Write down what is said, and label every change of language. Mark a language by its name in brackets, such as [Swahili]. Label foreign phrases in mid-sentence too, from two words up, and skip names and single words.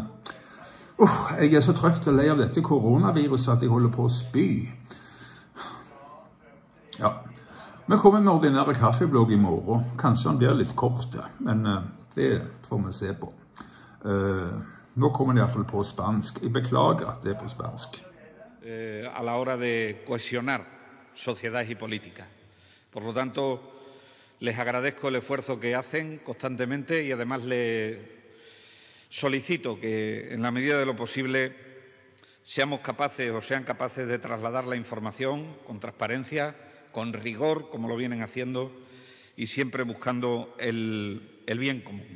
[Norwegian] Jeg er så trøtt og lei av dette koronaviruset at jeg holder på å spy. Ja, vi kommer med ordinære kaffeblogg i morgen. Kanskje den blir litt kort, men det får vi se på. Nå kommer det i hvert fall på spansk. Jeg beklager at det er på spansk. [Spanish] A la hora de cohesionar sociedades y políticas. Por lo tanto, les agradezco el esfuerzo que hacen constantemente y además les solicito que, en la medida de lo posible, seamos capaces o sean capaces de trasladar la información con transparencia, con rigor, como lo vienen haciendo, y siempre buscando el bien común.